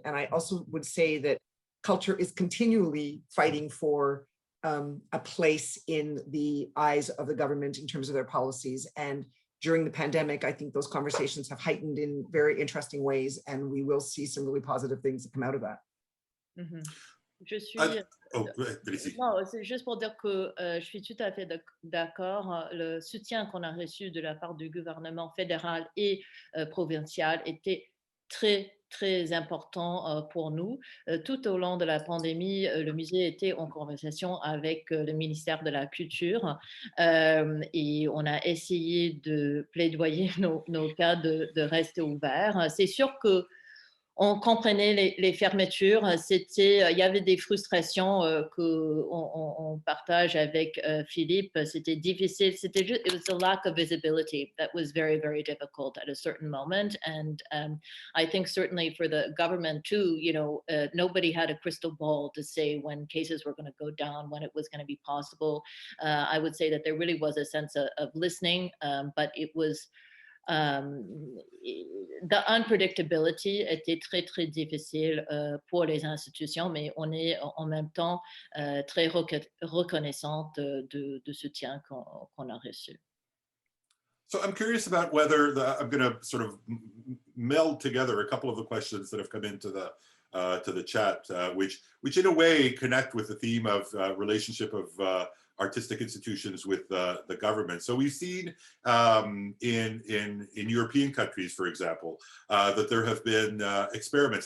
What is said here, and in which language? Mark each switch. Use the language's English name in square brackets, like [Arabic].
[English] And I also would say that culture is continually fighting for a place in the eyes of the government in terms of their policies. And during the pandemic, I think those conversations have heightened in very interesting ways, and we will see some really positive things that come out of that. [French] Mhm. Je suis. Non, c'est juste pour dire que je suis tout à fait d'accord. Le soutien qu'on a reçu de la part du gouvernement fédéral et provincial était très, très important pour nous. Tout au long de la pandémie, le musée était en conversation avec le ministère de la Culture et on a essayé de plaidoyer nos cas de rester ouverts. C'est sûr que on comprenait les fermetures. Il y avait des frustrations qu'on partage avec Philippe. C'était difficile. [English] It was a lack of visibility that was very, very difficult at a certain moment. And I think certainly for the government too, nobody had a crystal ball to say when cases were going to go down, when it was going to be possible. I would say that there really was a sense of listening, but it was the unpredictability [French] était très, très difficile pour les institutions, mais on est en même temps très reconnaissante de soutien qu'on a reçu. [English] So I'm curious about whether I'm going to sort of meld together a couple of the questions that have come into the chat, which in a way connect with the theme of relationship of artistic institutions with the government. So we've seen in European countries, for example, that there have been experiments.